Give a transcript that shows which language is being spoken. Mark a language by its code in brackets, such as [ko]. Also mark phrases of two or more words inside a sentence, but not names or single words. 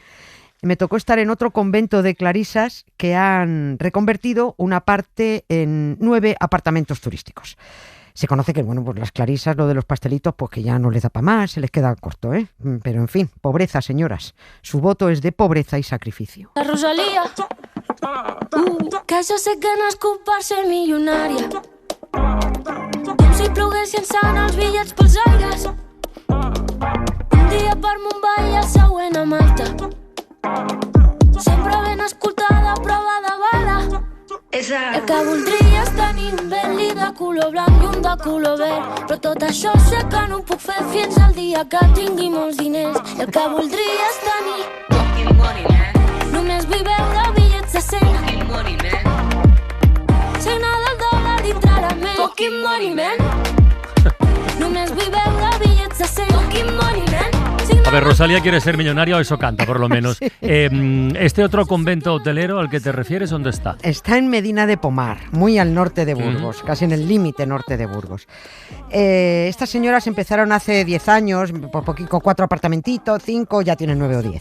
[es] Me tocó estar en otro convento de clarisas que han reconvertido una parte en 9 apartamentos turísticos. Se conoce que, pues las clarisas, lo de los pastelitos, pues que ya no les da para más, se les queda corto, ¿eh? Pero en fin, pobreza, señoras. Su voto es de pobreza y sacrificio. [ca] La Rosalía, que jo sé que nascut per ser milionària. Com si ploguessin sant els bitllets pels aires. Un dia per Mumbai i el següent a Malta. Sempre ben escoltada, prova de bala. El que voldria és tenir un Bentley de color blanc i un de color verd, però tot això sé que no ho puc fer fins al dia que tingui molts diners. El que voldria és tenir [en] fucking money, man. [ca] Només vull veure bitllets de 100. [en] Fucking money, man. [ca] Signa del dòlar dintre la ment. [en] Fucking money, man. [ca] Només vull veure bitllets de 100. [en] Fucking money, man. [es] A ver, Rosalía quiere ser millonaria, o eso canta, por lo menos. Sí. ¿Este otro convento hotelero al que te refieres, dónde está? Está en Medina de Pomar, muy al norte de Burgos, casi en el límite norte de Burgos. Estas señoras empezaron hace 10 años, con 4 apartamentitos, 5, ya tienen 9 o 10.